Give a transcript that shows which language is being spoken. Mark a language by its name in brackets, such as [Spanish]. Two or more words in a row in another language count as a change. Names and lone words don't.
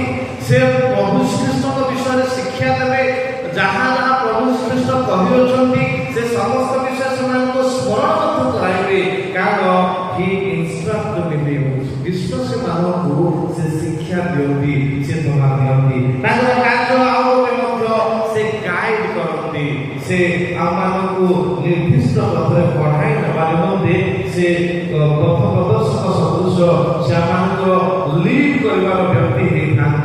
[Odia] ସେ ପ୍ରଭୁ ଶ୍ରୀକୃଷ୍ଣଙ୍କ ବିଷୟରେ ଶିକ୍ଷା ଦେବେ। ଯାହା ଯାହା ପ୍ରଭୁ ଶ୍ରୀକୃଷ୍ଣ କହିଅଛନ୍ତି ସେ ସମସ୍ତ ବିଷୟ ସେମାନଙ୍କୁ ସ୍ମରଣ ମଧ୍ୟ କରାଇବେ। [English] କାରଣ he instruct the believers, [Odia] ବିଶ୍ୱାସୀମାନଙ୍କୁ ସେ ଶିକ୍ଷା ଦିଅନ୍ତି, ସେ ପ୍ରମାଣ ଦିଅନ୍ତି। ତାଙ୍କର କାର୍ଯ୍ୟ ଆଉ ଗୋଟେ ମଧ୍ୟ ସେ ଗାଇଡ କରନ୍ତି। ସେ ଆମମାନଙ୍କୁ ନିର୍ଦ୍ଦିଷ୍ଟ ପଥରେ ପଢ଼ାଇ ନେବା ନିମନ୍ତେ ସେ ପଥ ପ୍ରଦର୍ଶକ ସଦୃଶ ସେ ଆମମାନଙ୍କର ଲିଡ୍ କରିବାର ବ୍ୟକ୍ତି ହେଇଥାନ୍ତି।